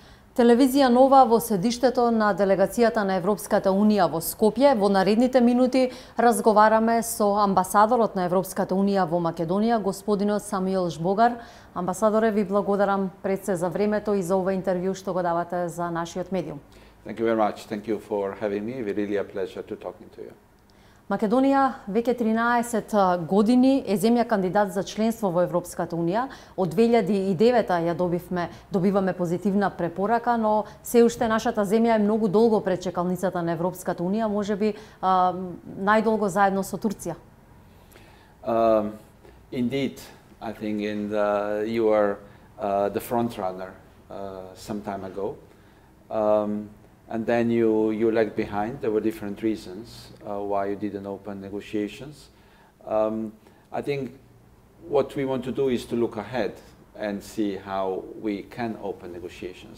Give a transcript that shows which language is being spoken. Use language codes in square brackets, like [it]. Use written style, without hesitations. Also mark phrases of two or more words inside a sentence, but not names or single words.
[mk] Телевизија Нова во седиштето на делегацијата на Европската Унија во Скопје во наредните минути разговараме со амбасадорот на Европската Унија во Македонија, господинот Самуил Жбогар. Амбасадоре, ви благодарам пред се за времето и за ова интервју што го давате за нашиот медиум. [en] Thank you very much. Thank you for having me. It's really a pleasure to talking to you. [mk] Македонија веќе 13 години е земја кандидат за членство во Европската Унија. Од 2009 ја добиваме позитивна препорака, но се уште нашата земја е многу долго пред чекалницата на Европската Унија, можеби најдолго заедно со Турција. [en] Indeed, I think you are the front runner some time ago. And then you lagged behind. There were different reasons why you didn't open negotiations. I think what we want to do is to look ahead and see how we can open negotiations.